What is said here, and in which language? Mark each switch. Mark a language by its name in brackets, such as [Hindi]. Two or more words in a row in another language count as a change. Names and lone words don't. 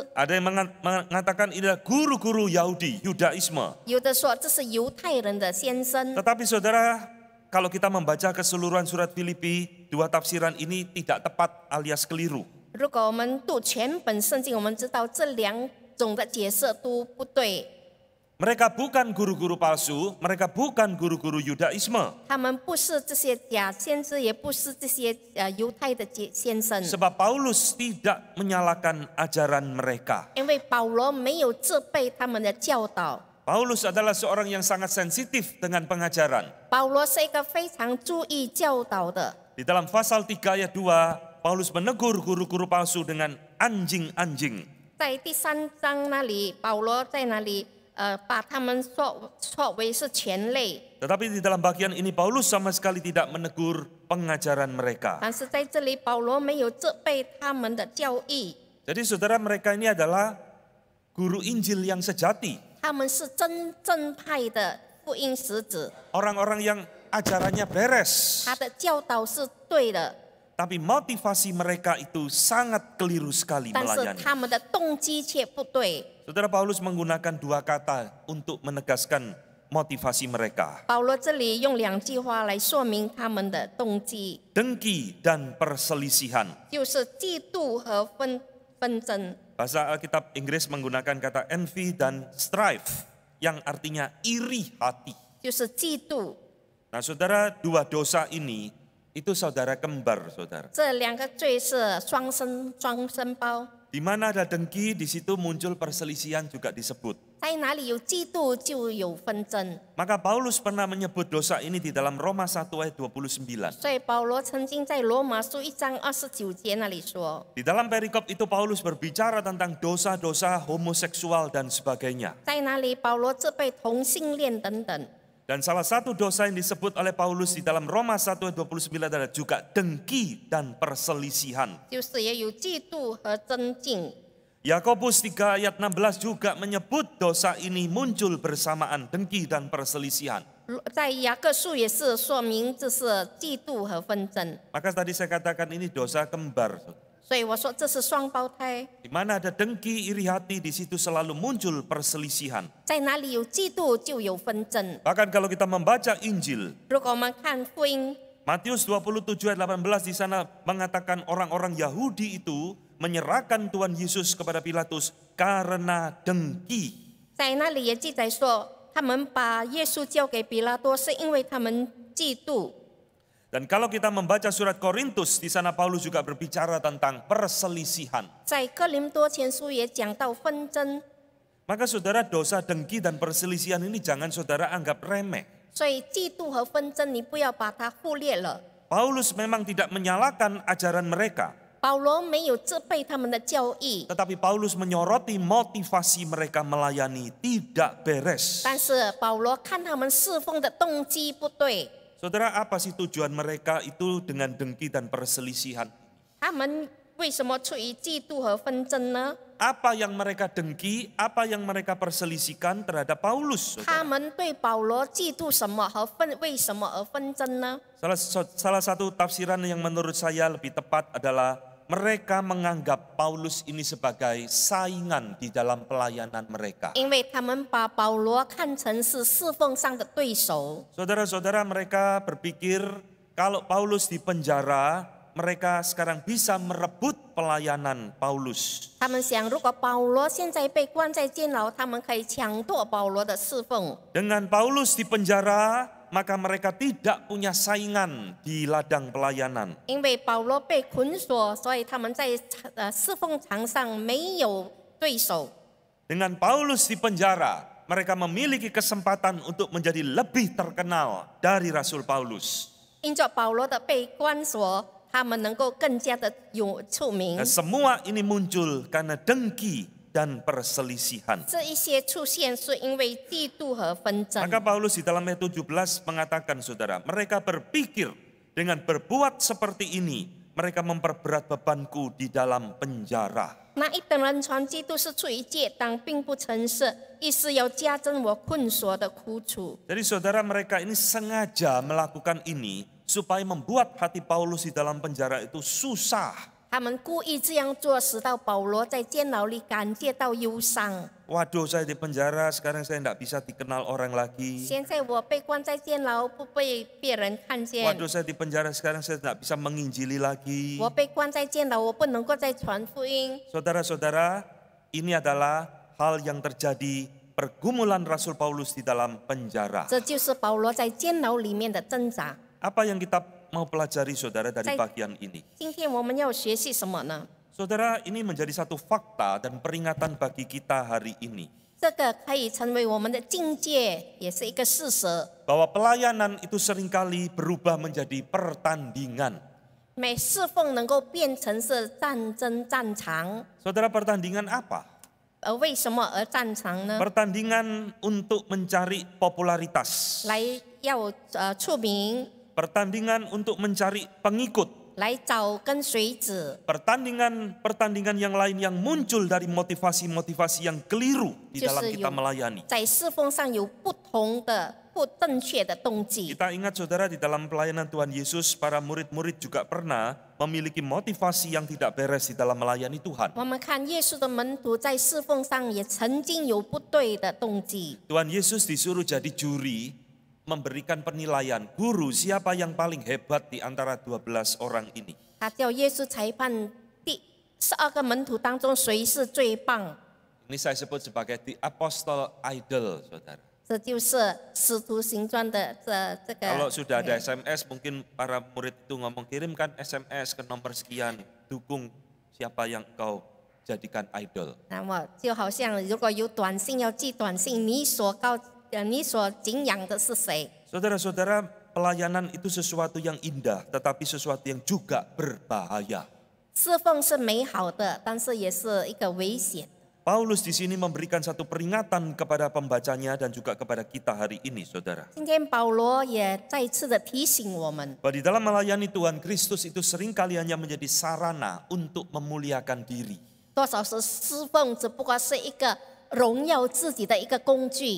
[Indonesian] Ada yang mengatakan ini adalah guru-guru Yahudi, Yudaisme. [Chinese] 有的说这是犹太人的先生。 [Indonesian] Tetapi saudara, kalau kita membaca keseluruhan surat Filipi, 2 tafsiran ini tidak tepat alias keliru. [Chinese] 如果我们读全本圣经，我们知道这2种的解释都不对。 [Indonesian] Mereka bukan guru-guru palsu, mereka bukan guru-guru Yudaisme. [Chinese] 他们不是这些假先知，也不是这些犹太的先生。 [Indonesian] Sebab Paulus tidak menyalahkan ajaran mereka. [Chinese] 因为保罗没有责备他们的教导。 [Indonesian] Paulus adalah seorang yang sangat sensitif dengan pengajaran. [Chinese] 保罗是一个非常注意教导的。 [Indonesian] Di dalam pasal 3 ayat 2, Paulus menegur guru-guru palsu dengan anjing-anjing. [Chinese] 在第3章那里，保罗在那里把他们说为是犬类。 [Indonesian] Tetapi di dalam bagian ini Paulus sama sekali tidak menegur pengajaran mereka. [Chinese] 但是在这里，保罗没有责备他们的教义。 [Indonesian] Jadi saudara, mereka ini adalah guru Injil yang sejati. [Chinese] 他们是真正派的福音使者。 [Indonesian] Orang-orang yang ajarannya beres. [Chinese] 他的教导是对的， [Indonesian] Tapi motivasi mereka itu sangat keliru sekali [Chinese] 但是 [Indonesian] melayani. [Chinese] 他们的动机却不对。 [Indonesian] Saudara Paulus menggunakan 2 kata untuk menegaskan motivasi mereka. [Chinese] 保罗这里用2句话来说明他们的动机， [Indonesian] Dengki dan perselisihan. [Chinese] 就是嫉妒和纷争。 [Indonesian] Bahasa Alkitab Inggris menggunakan kata envy dan strife yang artinya iri hati. [Chinese] 就是嫉妒。 [Indonesian] Nah saudara, 2 dosa ini itu saudara kembar saudara. [Chinese] 这2个罪是双生包， [Indonesian] Di mana ada dengki, di situ muncul perselisihan juga disebut. [Chinese] 在哪里有嫉妒就有纷争。 [Indonesian] Maka Paulus pernah menyebut dosa ini di dalam Roma 1 ayat 29. [Chinese] 所以保罗曾经在罗马书1章29节那里说， [Indonesian] Di dalam perikop itu Paulus berbicara tentang dosa-dosa homoseksual dan sebagainya. [Chinese] 在哪里保罗责备同性恋等等。 [Indonesian] Dan salah satu dosa yang disebut oleh Paulus di dalam Roma 1 ayat 29 adalah juga dengki dan perselisihan. [Chinese] 就是也有嫉妒和争竞。 [Indonesian] Yakobus 3 ayat 16 juga menyebut dosa ini muncul bersamaan dengki dan perselisihan. [Chinese] 在雅各书也是说明这是嫉妒和纷争， [Indonesian] Maka tadi saya katakan ini dosa kembar. [Chinese] 所以我说这是双胞胎。 [Indonesian] Di mana ada dengki, iri hati, di situ selalu muncul perselisihan. [Chinese] 在哪里有嫉妒就有纷争。 [Indonesian] Bahkan kalau kita membaca Injil, [Chinese] 如果我们看福音， [Indonesian] Matius 27 ayat 18 di sana mengatakan orang-orang Yahudi itu menyerahkan Tuhan Yesus kepada Pilatus karena dengki. [Chinese] 在那里也记载说，他们把耶稣交给比拉多，是因为他们嫉妒。 [Indonesian] Dan kalau kita membaca surat Korintus, di sana Paulus juga berbicara tentang perselisihan. [Chinese] 在哥林多前书也讲到纷争， [Indonesian] Maka saudara, dosa dengki dan perselisihan ini jangan saudara anggap remeh. [Chinese] 所以嫉妒和纷争你不要把它忽略了。 [Indonesian] Paulus memang tidak menyalahkan ajaran mereka, [Chinese] 保罗没有责备他们的教义， [Indonesian] tetapi Paulus menyoroti motivasi mereka melayani tidak beres. [Chinese] 但是保罗看他们侍奉的动机不对。 [Indonesian] Saudara, apa sih tujuan mereka itu dengan dengki dan perselisihan? [Chinese] 他们为什么出于嫉妒和纷争呢？ [Indonesian] Apa yang mereka dengki, apa yang mereka perselisihkan terhadap Paulus? [Chinese] 他 [Indonesian] Saudara? [Chinese] 们对保罗嫉妒什么和为什么而纷争呢？ [Indonesian] Salah satu tafsiran yang menurut saya lebih tepat adalah mereka menganggap Paulus ini sebagai saingan di dalam pelayanan mereka. [Chinese] 因为他们把保罗看成是侍奉上的对手。 [Indonesian] Saudara-saudara, mereka berpikir kalau Paulus di penjara, mereka sekarang bisa merebut pelayanan Paulus. [Chinese] 他们想，如果保罗现在被关在监牢，他们可以抢夺保罗的侍奉。 [Indonesian] Dengan Paulus di penjara, maka mereka tidak punya saingan di ladang pelayanan. [Chinese] 因为保罗被捆锁，所以他们在侍奉场上没有对手。 [Indonesian] Dengan Paulus di penjara, mereka memiliki kesempatan untuk menjadi lebih terkenal dari Rasul Paulus. [Chinese] 因着保罗的被关锁，他们能够更加的有出名 [Indonesian] Dan。semua ini muncul karena dengki dan perselisihan. [Chinese] 这一些出现是因为嫉妒和纷争。 [Indonesian] Maka Paulus di dalam ayat 17 mengatakan, saudara, mereka berpikir dengan berbuat seperti ini, mereka memperberat bebanku di dalam penjara. [Chinese] 那一等人传基督是出于借当，并不诚实，意思要加增我困锁的苦楚。 [Indonesian] Jadi saudara, mereka ini sengaja melakukan ini supaya membuat hati Paulus di dalam penjara itu susah. [Chinese] 他们故意这样做，使到保罗在监牢里感觉到忧伤。 [Indonesian] Waduh, saya di penjara, sekarang saya tidak bisa dikenal orang lagi. [Chinese] 现在我被关在监牢，不被别人看见。 [Indonesian] Waduh, saya di penjara, sekarang saya tidak bisa menginjili lagi. [Chinese] 我被关在监牢，我不能够再传福音。 [Indonesian] Saudara-saudara, ini adalah hal yang terjadi pergumulan Rasul Paulus di dalam penjara. [Chinese] 这就是保罗在监牢里面的挣扎。 [Indonesian] Apa yang kita mau pelajari saudara dari Saya- bagian ini? [Chinese] 今天我们要学习什么呢？ [Indonesian] Saudara, ini menjadi satu fakta dan peringatan bagi kita hari ini. [Chinese] 这个可以成为我们的境界，也是一个事实。 [Indonesian] Bahwa pelayanan itu seringkali berubah menjadi pertandingan. [Chinese] 每侍奉能够变成是战争战场， [Indonesian] Saudara, pertandingan apa? [Chinese] 为什么而战场呢？ [Indonesian] Pertandingan untuk mencari popularitas. [Chinese] 来要出名， [Indonesian] Pertandingan untuk mencari pengikut. [Chinese] 来找跟随者， [Indonesian] Pertandingan yang lain yang muncul dari motivasi-motivasi yang keliru di dalam Justru kita yung- melayani. [Chinese] 在侍奉上有不同的不正确的动机。 [Indonesian] Kita ingat saudara, di dalam pelayanan Tuhan Yesus, para murid-murid juga pernah memiliki motivasi yang tidak beres di dalam melayani Tuhan. [Chinese] 我们看耶稣的门徒在侍奉上也曾经有不对的动机。 [Indonesian] Tuhan Yesus disuruh jadi juri, memberikan penilaian, guru siapa yang paling hebat di antara 12 orang ini. [Chinese] 他叫耶稣裁判第12个门徒当中谁是最棒， [Indonesian] Ini saya sebut sebagai [English] the apostle idol, [Indonesian] saudara. [Chinese] 这就是使徒行传的这个。 [Indonesian] Kalau sudah ada SMS, mungkin para murid itu ngomong, kirimkan SMS ke nomor sekian, dukung siapa yang kau jadikan idol. [Chinese] 那么就好像如果有短信要寄短信，你所敬仰的是谁？ [Indonesian] Saudara-saudara, pelayanan itu sesuatu yang indah, tetapi sesuatu yang juga berbahaya. [Chinese] 侍奉是美好的，但是也是一个危险。 [Indonesian] Paulus di sini memberikan satu peringatan kepada pembacanya dan juga kepada kita hari ini, saudara. [Chinese] 今天保罗也再次的提醒我们， [Indonesian] Bahwa di dalam melayani Tuhan, Kristus itu seringkali hanya menjadi sarana untuk memuliakan diri. [Chinese] 多少时侍奉只不过是一个荣耀自己的一个工具，